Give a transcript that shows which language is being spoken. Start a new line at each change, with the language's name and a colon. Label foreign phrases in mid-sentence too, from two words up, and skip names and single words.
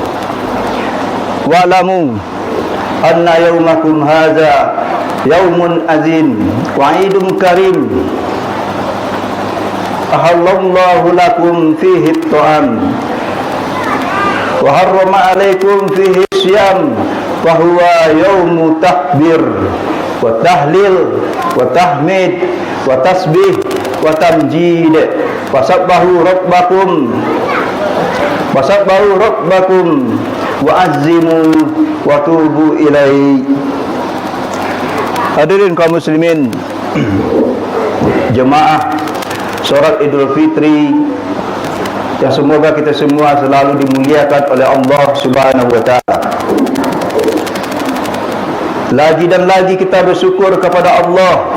Arabic: واعلموا أن يومكم هذا يوم عظيم وعيد كريم أحل الله لكم فيه الطعام وحرم عليكم فيه الصيام وهو يوم تكبير وتهليل وتحميد وتسبيح وتمجيد وسبحوا ربكم وعظموا وتوبوا إليه.
Indonesian: Hadirin kaum muslimin, jemaah salat Idul Fitri yang semoga kita semua selalu dimuliakan oleh Allah
Arabic: سبحانه وتعالى.
Indonesian: Lagi dan lagi kita bersyukur kepada Allah.